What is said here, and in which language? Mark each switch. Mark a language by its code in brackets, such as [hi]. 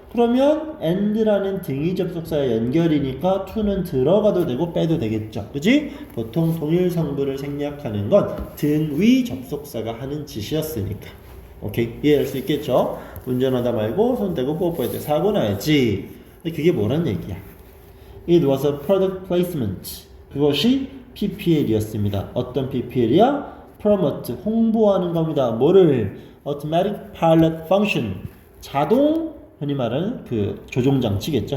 [ko] 그러면 and라는 등위 접속사의 연결이니까 to는 들어가도 되고 빼도 되겠죠. 그지? 보통 동일 성분을 생략하는 건 등위 접속사가 하는 짓이었으니까. 오케이? 이해할 수 있겠죠? 운전하다 말고 손 떼고 뽀뽀할 때 사고 나야지. 근데 그게 뭐란 얘기야? [en] It was a product placement. [ko] 그것이 PPL이었습니다. 어떤 PPL이야? [en] Promote, [ko] 홍보하는 겁니다. [en] 뭐를? Automatic Pilot Function. [ko] 자동 흔히 말하는 그 조종장치겠죠.